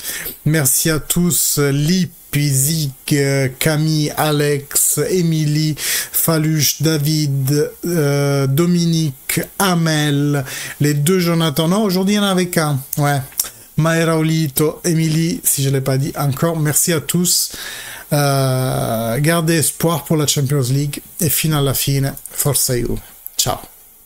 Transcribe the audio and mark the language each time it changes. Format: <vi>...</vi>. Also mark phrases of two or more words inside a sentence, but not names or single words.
<fr>Merci à tous, Lip, Zik, Camille, Alex, Émilie, Faluche, David, Dominique, Amel, les 2 Jonathan. Non, aujourd'hui il y en a avec un, ouais. Maera Olito, Émilie, si je ne l'ai pas dit encore, merci à tous. Gardez espoir pour la</fr> <en>Champions League</en> <it>e fino alla fine, forza Juve. Ciao.</it>